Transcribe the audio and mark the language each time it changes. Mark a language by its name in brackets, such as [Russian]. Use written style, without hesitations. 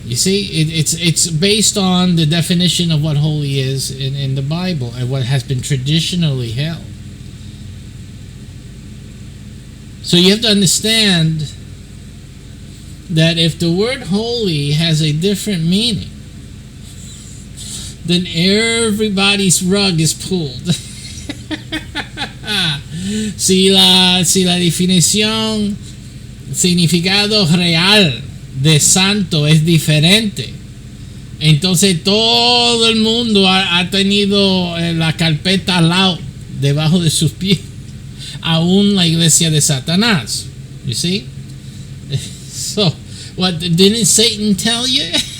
[English] You see, it's based on the definition of what holy is in the Bible and what has been traditionally held. So you have to understand that if the word holy has a different meaning, then everybody's rug is pulled. [Spanish] Si la definición, significado real de santo es diferente, entonces todo el mundo ha tenido la carpeta al lado, debajo de sus pies, aún la iglesia de Satanás. [English] You see? So, what didn't Satan tell you?